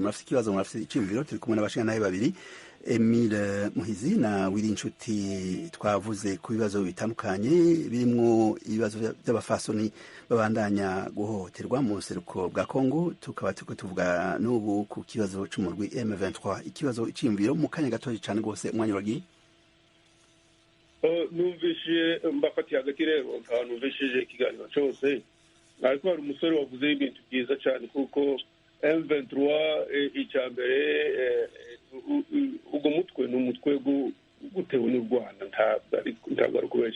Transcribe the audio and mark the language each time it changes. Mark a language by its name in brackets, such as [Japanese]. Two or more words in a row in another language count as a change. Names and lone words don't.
[Rundi] Murafite ikibazo, murafite icyumviro. Turi kumwe n'abashingantahe babiri, Emile Muhizi na Wiri Inshuti. Twavuze ku bibazo bitandukanye birimo ibibazo by'abafasoni babandanya guhohoterwa mu buseruko bwa Kongo. Tukaba turiko tuvuga n'ubu ku kibazo c'umurwi M23. Ikibazo icyumviro mu kanya gatoya cyane rwose, umwanya wagiye. [Kinyarwanda] Numvise mbafatiye hagati rero, numvishije ikiganiro cyose, ariko hari umusore wavuze ibintu byiza cyane, kuko M23 icya mbere ubwo mutwe ni umutwe gutewe n'u Rwanda, ntabwo ari ukubeshya.